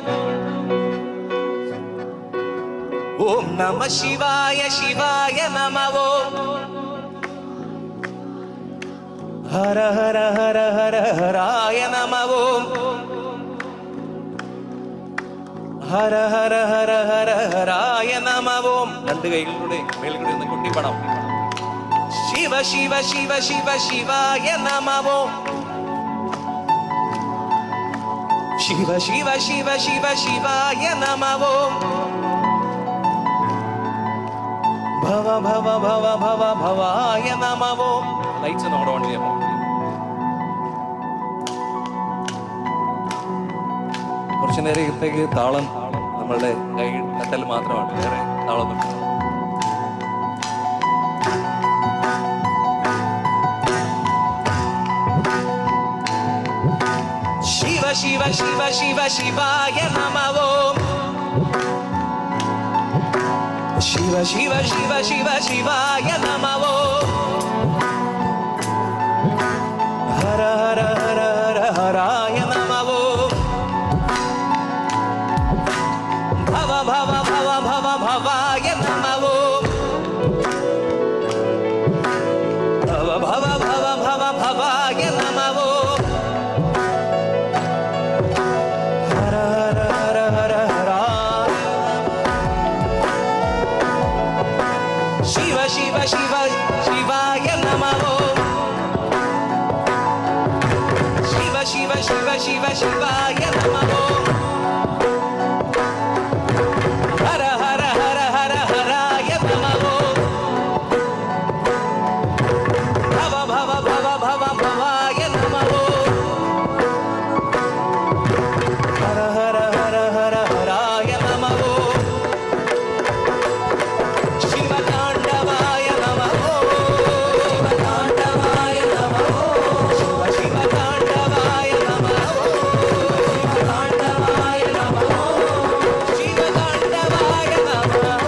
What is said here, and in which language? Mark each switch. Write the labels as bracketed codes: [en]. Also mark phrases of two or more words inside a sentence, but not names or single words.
[sa] ഓം നമ ശിവായ ശിവായ നമോ ഹര ഹര ഹര ഹര ഹരായ നമോ ഹര ഹര ഹര ഹര ഹരായ നമോ. [ml] രണ്ട് കൈകളിലൂടെ മേൽക്കൂടി ഒന്ന് കുട്ടിപ്പണം. [sa] ശിവ ശിവ ശിവ ശിവ ശിവ ശിവായ നമോ ശിവ ശിവ ശിവ ശിവ ശിവായ നമോ ഭവ ഭവ ഭവ ഭവ ഭവായ നമോ [ml] ലൈറ്റ്സ് നമ്മുടെ ഓൺ ചെയ്യാമോ കുറച്ചു നേരത്തേക്ക് താളം നമ്മളുടെ കൈ തട്ടൽ മാത്രമാണ് വേറെ താളം [sa] ശിവ ശിവ ശിവ ശിവ ശിവായ നമോ ശിവ ശിവ ശിവ ശിവ ശിവായ നമോ ഹര ഹര ഹര ഹര ഹരായ നമോ ഭവ ഭവ ഭവ ഭവ ഭവായ നമോ ഭവ ഭവ ഭവ ഭവ ഭവായ നമോ ഹര ഹര ഹര ഹര ഹരായ ശിവ ശിവ ശിവ ശിവായ നമോ ശിവ ശിവ ശിവ ശിവ ശിവായ നമോ ഹര ഹര ഹര ഹര ഹരായ നമോ ഭവ ഭവ ഭവ ഭവ ഭവായ നമോ ഹര ഹര ഹര ഹര ഹരായ നമോ ശിവതാണ്ഡവായ നമോ ശിവതാണ്ഡവായ നമോ ശിവതാണ്ഡവായ നമോ ശിവതാണ്ഡവായ നമോ ശിവതാണ്ഡവായ നമോ